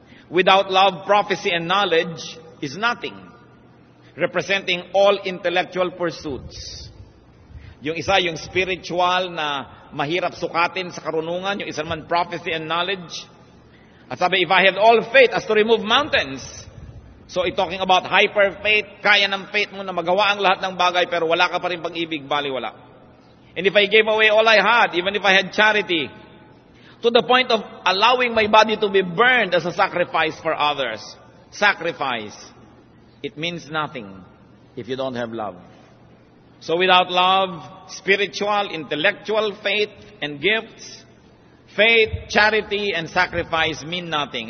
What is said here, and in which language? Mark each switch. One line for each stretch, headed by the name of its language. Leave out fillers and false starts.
English: Without love, prophecy and knowledge is nothing. Representing all intellectual pursuits.
Filipino: Yung isa, yung spiritual na mahirap sukatin sa karunungan. Yung isa naman,
English: prophecy and knowledge.
Filipino: At sabi,
English: if I have all faith as to remove mountains. So, talking about hyper faith,
Filipino: kaya ng faith mo na magawa ang lahat ng bagay, pero wala ka pa rin pag-ibig, baliwala.
English: And if I gave away all I had, even if I had charity, to the point of allowing my body to be burned as a sacrifice for others. Sacrifice. It means nothing if you don't have love. So without love, spiritual, intellectual faith and gifts, faith, charity, and sacrifice mean nothing.